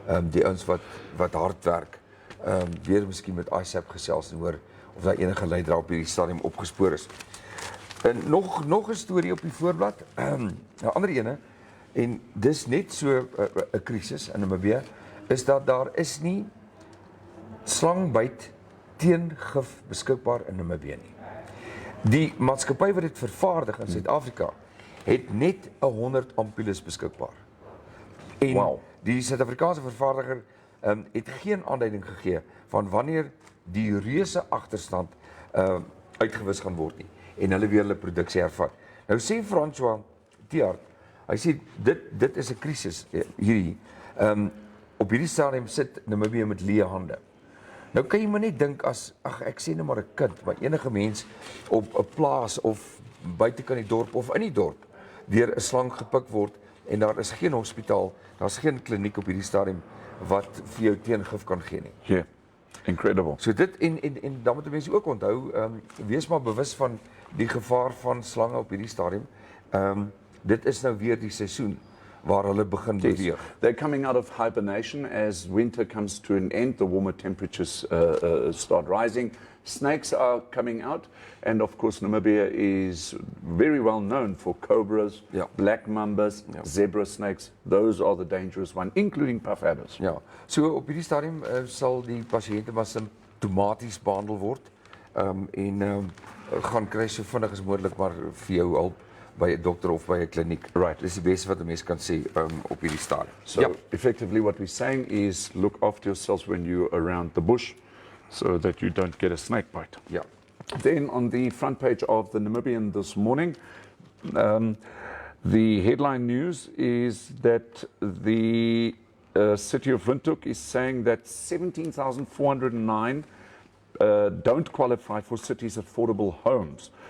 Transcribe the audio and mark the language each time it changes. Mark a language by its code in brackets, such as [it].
[af] Die ouens wat hard werk. Weer miskien met ISAP gesels en hoor of daar enige leidraad op hierdie stadium opgespoor is. En nog 'n storie op die voorblad, 'n ander ene, en dis net so 'n krisis in Namibië, is dat daar is nie slangbyt teengif beskikbaar in Namibië nie. Die maatskappy wat dit vervaardig in Suid-Afrika het net 100 ampules beskikbaar. En die Suid-Afrikaanse vervaardiger het geen aanduiding gegee van wanneer die reuse agterstand uitgewis gaan word nie en hulle weer hulle produksie hervat. Nou sê François Tiart, hy sê dit is 'n krisis hierdie. Op hierdie stadium sit Namibië met leë hande. Nou kan jy maar net dink ek sê nou maar 'n kind, maar enige mens op 'n plaas of buite kan die dorp of in die dorp deur 'n slang gepik word en daar is geen hospitaal, daar's geen kliniek op hierdie stadium wat vir jou teengif kan gee nie. [en] Yeah, incredible. [af] So dit en dan moet mense ook onthou, wees maar bewus van die gevaar van slange op hierdie stadium. Dit is nou weer die seisoen waar hulle begin beweeg. [en] They're coming out of hibernation as winter comes to an end, the warmer temperatures start rising. Snakes are coming out, and of course Namibia is very well known for cobras, black mambas, zebra snakes. Those are the dangerous ones, including puff adders. [af] Ja, so op hierdie stadium sal die pasiënte maar simptomaties behandel word en gaan kry so vinnig as moontlik maar vir jou hulp by 'n dokter of by 'n kliniek. [en] Right. [af] Dis die beste wat 'n mens kan sê op hierdie stadium. [en] So effectively what we're saying is look after yourselves when you're around the bush so that you don't get a snake bite. Yeah. Then on the front page of the Namibian this morning, the headline news is that the city of Windhoek is saying that 17,409 don't qualify for city's affordable homes.